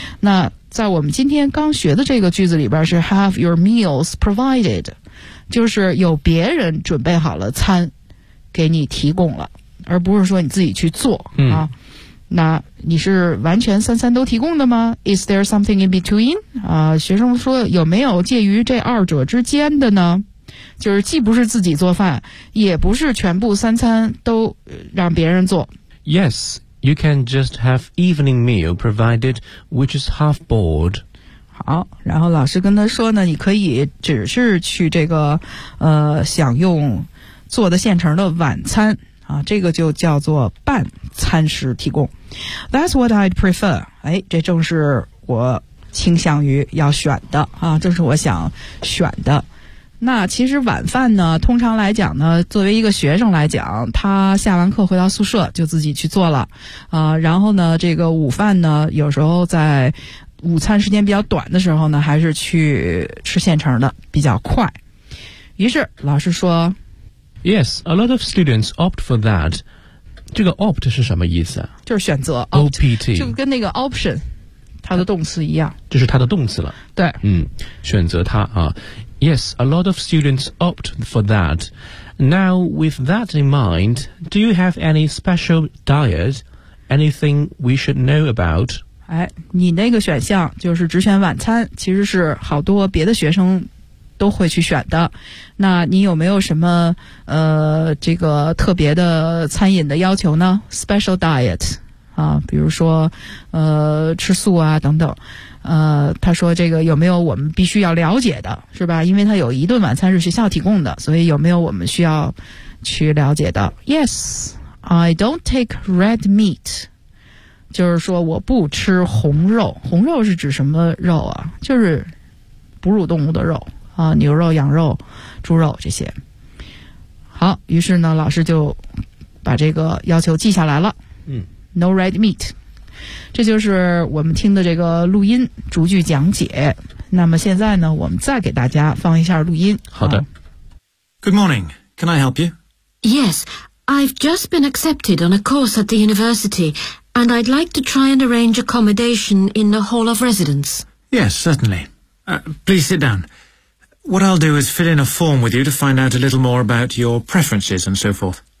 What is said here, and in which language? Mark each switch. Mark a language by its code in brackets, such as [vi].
[zh] 那在我们今天刚学的这个句子里边是 [en] have your meals provided， [zh] 就是有别人准备好了餐给你提供了，而不是说你自己去做啊。那你是完全三餐都提供的吗？ [en] Is there something in between? [zh] 学生说有没有介于这二者之间的呢？就是既不是自己做饭，也不是全部三餐都让别人做。 [en] Yes, you can just have evening meal provided, which is half board. [zh] 好，然后老师跟他说呢，你可以只是去这个享用做的现成的晚餐啊，这个就叫做半餐食提供。 [en] That's what I'd prefer. [zh] 哎，这正是我倾向于要选的啊，正是我想选的。那其实晚饭呢，通常来讲呢，作为一个学生来讲，他下完课回到宿舍就自己去做了啊。然后呢，这个午饭呢，有时候在午餐时间比较短的时候呢，还是去吃现成的比较快。于是老师说。 [en] Yes, a lot of students opt for that. [zh] 这个 opt 是什么意思啊？就是选择 [en] opt [zh] 就跟那个 option 它的动词一样，这是它的动词了。对，选择它啊。 [en] Yes, a lot of students opt for that. Now, with that in mind, do you have any special diet? Anything we should know about? [zh] 哎，你那个选项就是只选晚餐，其实是好多别的学生都会去选的。那你有没有什么这个特别的餐饮的要求呢？ Special diet 啊，比如说吃素啊等等。他说这个有没有我们必须要了解的，是吧？因为他有一顿晚餐是学校提供的，所以有没有我们需要去了解的？ [en] Yes, I don't take red meat. [zh] 就是说我不吃红肉。红肉是指什么肉啊？就是哺乳动物的肉啊，牛肉、羊肉、猪肉这些。好，于是呢，老师就把这个要求记下来了。 [en] No red meat。 [zh] 这就是我们听的这个录音逐句讲解。那么现在呢，我们再给大家放一下录音。好的。 [en] Good morning. Can I help you? Yes, I've just been accepted on a course at the university, and I'd like to try and arrange accommodation in the hall of residence. Yes, certainly. Please sit down. What I'll do is fill in a form with you to find out a little more about your preferences and so forth.